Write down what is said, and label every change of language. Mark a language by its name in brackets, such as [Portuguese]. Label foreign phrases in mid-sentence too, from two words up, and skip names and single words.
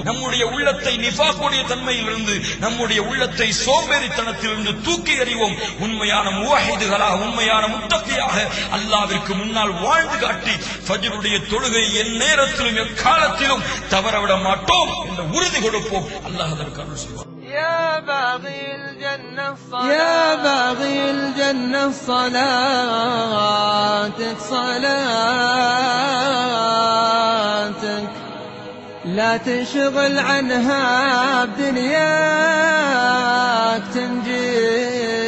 [Tamil] நம்முடைய உள்ளத்தை நிஃபாக்குடைய தன்மையிலிருந்து, நம்முடைய உள்ளத்தை சோம்பேறித்தனத்திலிருந்து தூக்கி எறிவோம். உண்மையான முவஹ்ஹிதுகளாக, உண்மையான முத்தகியாக அல்லாஹ்விற்கு முன்னால் வாழ்ந்து காட்டி ஃபஜ்ருடைய தொழுகை என் நேரத்திலும் எக்காலத்திலும் தவறவிட மாட்டோம் என்ற உறுதி கொடுப்போம். அல்லாஹ் அதற்கு அருள் செய்வார். [Arabic] يا باغي الجنة صلاتك لا تنشغل عنها بدنياك تنجيك